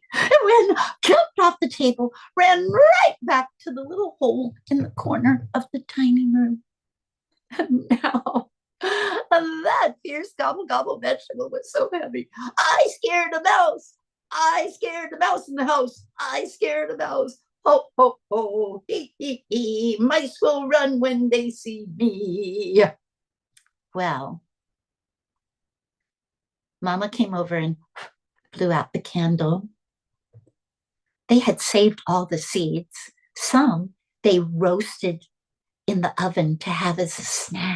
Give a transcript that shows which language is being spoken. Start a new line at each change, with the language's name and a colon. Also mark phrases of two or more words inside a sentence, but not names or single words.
English: It jumped off the table, ran right back to the little hole in the corner of the tiny room. And now that fierce gobble gobble vegetable was so heavy. I scared a mouse. I scared the mouse in the house. I scared a mouse. Ho, ho, ho, hee, mice will run when they see me. Well, Mama came over and blew out the candle. They had saved all the seeds. Some they roasted in the oven to have as a snack.